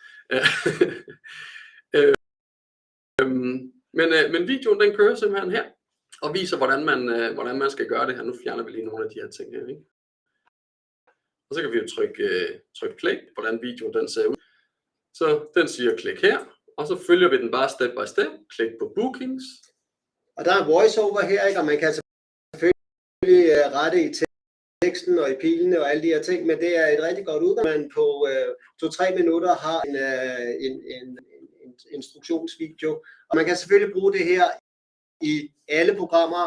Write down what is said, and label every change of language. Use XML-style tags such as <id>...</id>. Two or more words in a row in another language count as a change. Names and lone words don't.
<da>Men videoen, den kører simpelthen her, og viser, hvordan man skal gøre det her. Nu fjerner vi lige nogle af de her ting her, ikke? Og så kan vi jo trykke play, hvordan videoen den ser ud. Så den siger klik her, og så følger vi den bare</da> <en>step by step.</en> <da>Klik på bookings. Og der er voiceover her, ikke? Og man kan selvfølgelig rette i teksten og i pilene og alle de her ting, men det er et rigtig godt udgangspunkt. Man på 2-3 minutter har en instruktionsvideo, og man kan selvfølgelig bruge det her i alle programmer.</da>